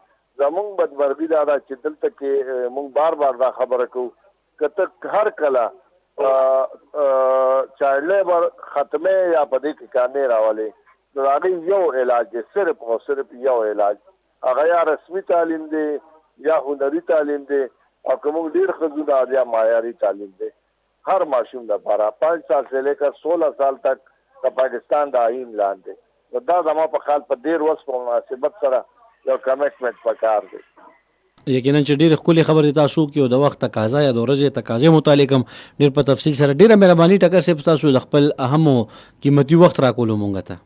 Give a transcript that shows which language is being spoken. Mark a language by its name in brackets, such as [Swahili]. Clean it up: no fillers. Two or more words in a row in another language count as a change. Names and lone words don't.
[Pashto] زمونږ بدمرغي دا ده چې دلته کې مونږ بار بار دا خبره کوو که ته هر کله چایلډ لیبر ختمه یا په دې کې کامې راولې نو هغې یو علاج دی، صرف او صرف یو علاج، هغه یا رسمي تعلیم دی یا هنري تعلیم دی، او که مونږ ډېر ښځو دا یا معیاري تعلیم دی هر ماشوم لپاره 5 سال [Urdu] سے لے کر [Pashto] 16 سال تک د پاکستان د آئین لاندې. نو دا زما په خیال په ډېر وس په مناسبت سره یو کمیټمنټ پکار دی. یقینا چې ډېرې ښکلې خبرې تاسو کې او د وخت تقاضا یا د ورځې تقاضې متعلق هم ډېر په تفصیل سره ډېره مهرباني ټکر صاحب تاسو د خپل اهم او قیمتي وخت راکولو مونږ ته.